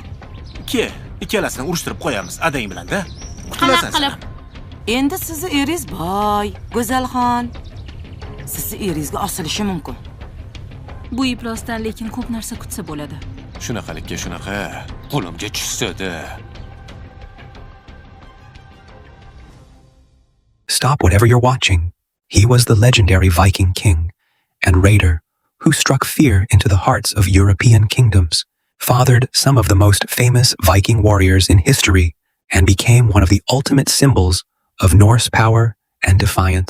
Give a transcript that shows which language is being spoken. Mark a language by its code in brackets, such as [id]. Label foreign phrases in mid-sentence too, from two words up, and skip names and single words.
[uz] Ikkalasini urushtirib qo'yamiz adang bilan-da. Qanaqa qilib? Endi sizni eringiz boy, Go'zalxon. Sizni eringizga osilishi mumkin. Bu iplosdan lekin ko'p narsa kutsa bo'ladi. Shunaqalikka shunaqa qo'limga tushsa-da. [en] Stop whatever you're watching. He was the legendary Viking king and raider who struck fear into the hearts of European kingdoms, fathered some of the most famous Viking warriors in history, and became one of the ultimate symbols of Norse power and defiance.